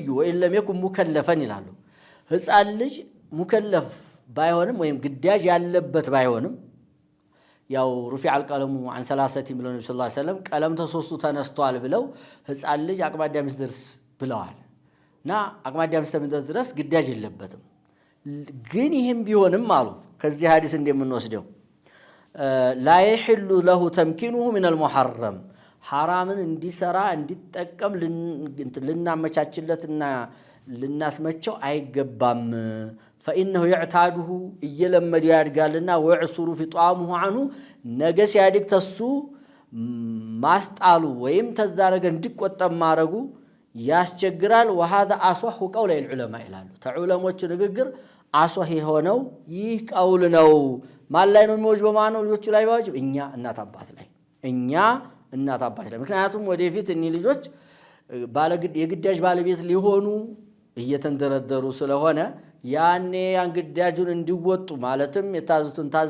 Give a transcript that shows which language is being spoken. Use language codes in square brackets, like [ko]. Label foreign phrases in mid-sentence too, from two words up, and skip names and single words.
[ar] وإن لم يكن مكلفا [am] ይላሉ። ህፃን ልጅ ሙከለፍ ባይሆንም ወይም ግዳጅ ያለበት ባይሆንም ያው [ar] رفع القلم [am] عن 3 ብለው ነብዩ [ar] صلى الله عليه وسلم [am] ቀለም ተሶስቱ ተነስቷል ብለው ህፃን ልጅ አቅመ አዳም ሲደርስ ብለዋል። እና አቅመ አዳም ሲደርስ ድረስ ግዳጅ የለበትም። ግን ይሄም ቢሆንም አሉ ከዚህ ሐዲስ እንደምንወስደው [ar] لا يحل له تمكينه من المحرم [am] حرامን እንዲሰራ እንዲጠቀም ልናመቻችለትና ልናስመቸው አይገባም። [ar] فإنه يعتاده [am] እየለመደ ያድጋልና [ar] ويعسر في طعامه عنه [am] ነገ ሲያድግ ተሱ ማስጣሉ ወይም ተዛረገ እንዲቆጠም ማረጉ ያስቸግራል። [ar] وهذا أصح قول العلماء [am] ይላሉ። ተዑለሞች ንግግር አሶህ የሆነው ይህ ቀውል ነው። ማን ላይ ነው የሚወጅበው? ማነው ልጆቹ ላይ ዋጅብ? እኛ እናት አባት ላይ ምክንያቱም ወደፊት እኒ ልጆች የግዳጅ ባለቤት ሊሆኑ እየተንደረደሩ ስለሆነ ያኔ ያን ግዳጁን እንዲወጡ ማለትም የታዙትን ታዘ